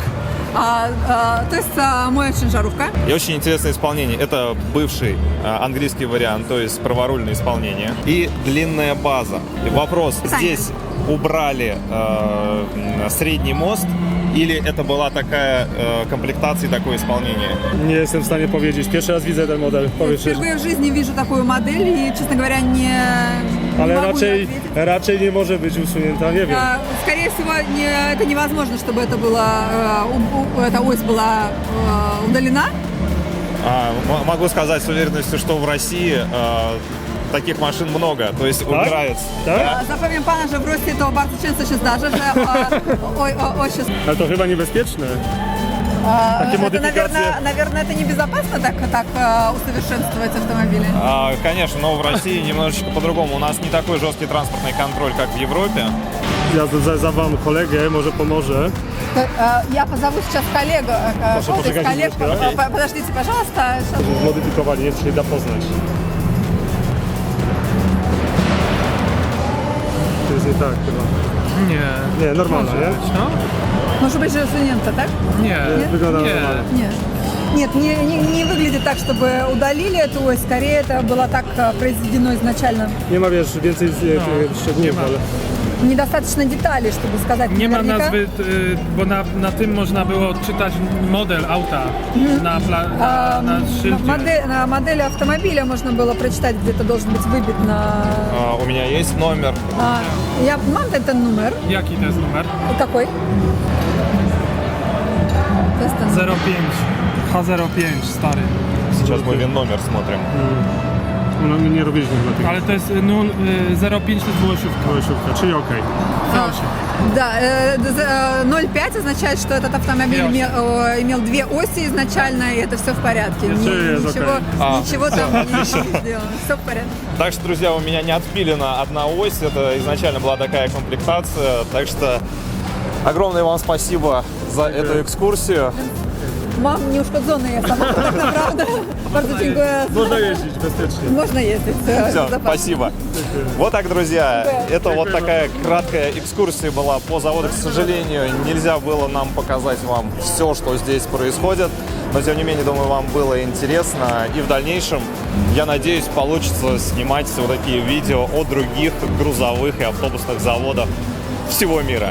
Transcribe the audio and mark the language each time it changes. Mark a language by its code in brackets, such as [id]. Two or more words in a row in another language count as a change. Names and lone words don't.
[ru] То есть мой шинжаровка. И очень интересное исполнение. Это бывший английский вариант, то есть праворульное исполнение. И длинная база. И вопрос, здесь убрали средний мост, или это была такая комплектация и такое исполнение? [pl] Nie jestem w stanie powiedzieć. Pierwszy raz widzę ten model. Powiem szczerze. [ru] Впервые в жизни вижу такую модель и, честно говоря, не [pl] Ale [ru] могу [pl] raczej nie może być usunięta, nie wiem. [ru] Скорее всего, это невозможно, чтобы это было, эта ось была удалена. Могу сказать с уверенностью, что в России таких машин много, то есть убираются. [pl] Tak? Zapowiem pana, że w Rosji to bardzo często się zdarza, że oś jest... Ale to chyba niebezpieczne. Takie [ru] Это, [pl] modyfikacje. [ru] наверное, это небезопасно так усовершенствовать автомобили. Конечно, но в России немножечко по-другому. У нас не такой жесткий транспортный контроль, как в Европе. [pl] Ja zawam kolegę, może pomoże. [ru] Я позову сейчас коллегу. Подождите, пожалуйста. [pl] Zmodyfikowali, nie się da poznać. To jest nie tak chyba. Nie, normalnie, nie? No? [ru] Может быть, же усунется, так? [pl] Nie. Wygląda normalnie. [ru] Нет. Нет, не выглядит так, чтобы удалили эту ось. Скорее, это было так произведено изначально. [pl] Nie ma, wiesz, więcej szczegółów, ale... [ru] Недостаточно деталей, чтобы сказать [pl] Nie ma [ru] наверняка. [pl] nazwy, bo na tym można było odczytać model auta na szyldzie. [ru] На модели автомобиля можно было прочитать, где-то должен быть выбит на... У меня есть номер. [pl] Я mam ten numer. Jaki to jest numer? Какой? To jest ten. 05. H05, stary. [ru] Сейчас мы ВИН-номер смотрим. [pl] No, my nie robiliśmy chyba tego. Ale to jest 05, to jest Kołosiówka, czyli okej. [ru] Да, 0,5 означает, что этот автомобиль имел две оси изначально, и это все в порядке. Ничего там не сделано. Все в порядке. Так что, друзья, у меня не отпилена одна ось. Это изначально была такая комплектация. Так что огромное вам спасибо за эту экскурсию. [pl] Mam nieuszkodzony jest samochód, naprawdę. Bardzo dziękuję. Można jeździć bezpiecznie. [ru] Можно ездить. Все, спасибо. Вот так, друзья, это вот такая краткая экскурсия была по заводу. К сожалению, нельзя было нам показать вам все, что здесь происходит. Но, тем не менее, думаю, вам было интересно. И в дальнейшем, я надеюсь, получится снимать вот такие видео о других грузовых и автобусных заводах всего мира.